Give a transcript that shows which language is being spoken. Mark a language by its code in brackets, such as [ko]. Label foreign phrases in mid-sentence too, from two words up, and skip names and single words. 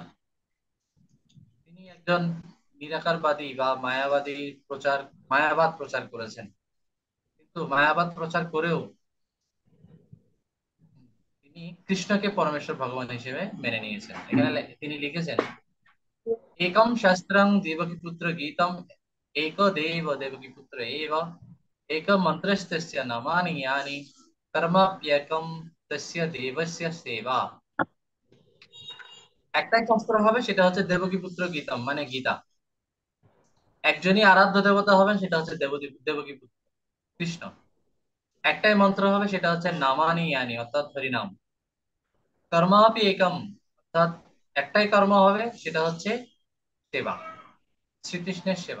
[bn] তিনি একজন নিরাকারবাদী বা মায়াবাদ প্রচার করেছেন, কিন্তু মায়াবাদ প্রচার করেও তিনি কৃষ্ণকে পরমেশ্বর ভগবান হিসেবে মেনে নিয়েছেন। এখানে তিনি লিখেছেন [sa] एकम शास्त्रं देवकीपुत्र गीतम एको देव देवकीपुत्र एव एक मंत्रस्तस्य नामानि यानि कर्माप्येकम तस्य देवस्य सेवा। [bn] একটাই শাস্ত্র হবে, সেটা হচ্ছে [sa] দেবকীপুত্র গীতম [bn] মানে গীতা। একজনই আরাধ্য দেবতা হবেন, সেটা হচ্ছে দেবকীপুত্র কৃষ্ণ। একটাই মন্ত্র হবে, সেটা হচ্ছে [sa] নামানি ইয়ানি [bn] অর্থাৎ হরিনাম। [sa] কর্মাপি একম [bn] অর্থাৎ একটাই কর্ম হবে, সেটা হচ্ছে সেবা, শ্রীকৃষ্ণের সেবা।